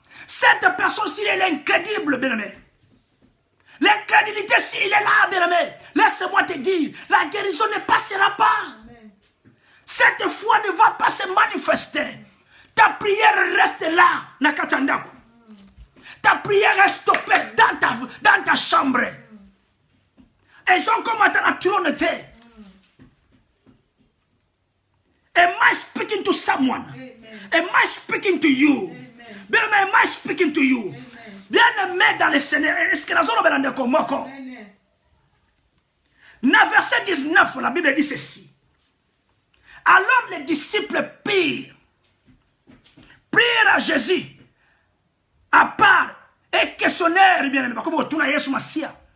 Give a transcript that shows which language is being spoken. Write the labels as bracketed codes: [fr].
[fr] Cette personne-ci, elle est incrédible, bien-aimé. L'incrédulité, s'il est là, bien-aimé, laisse-moi te dire, la guérison ne passera pas. Amen. Cette foi ne va pas se manifester. Ta prière reste là, Nakatandaku. Ta prière est stoppée dans ta chambre. Elles sont comme à la trône. [en] Am I speaking to someone? Amen. Am I speaking to you? Bien-aimé, am I speaking to you? [fr] Bien-aimé dans le Seigneur, est-ce que la zone est dans Komoko? Dans verset 19, la Bible dit ceci. Alors les disciples prirent à Jésus à part et questionnèrent, bien-aimé, comme on tourne à Yesu Massia.